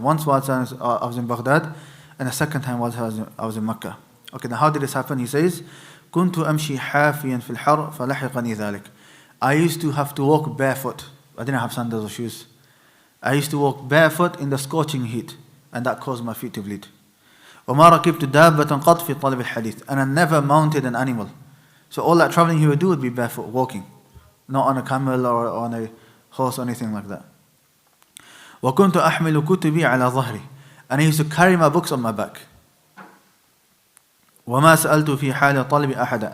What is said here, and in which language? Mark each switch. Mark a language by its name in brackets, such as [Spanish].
[English] Once while I was in Baghdad, and the second time while I was in Mecca. Okay, now how did this happen? He says, [Arabic] كنت أمشي حافيا في الحر فلحقني ذلك. [English] I used to have to walk barefoot. I didn't have sandals or shoes. I used to walk barefoot in the scorching heat, and that caused my feet to bleed. [Arabic] وما ركبت دابة قط في طلب الحديث. [English] And I never mounted an animal. So all that traveling he would do would be barefoot, walking, not on a camel or on a horse or anything like that. [Arabic] وكنت أحمل كتبي على ظهري. [English] And I used to carry my books on my back. [Arabic] وما سألت في حال طلب أحدا.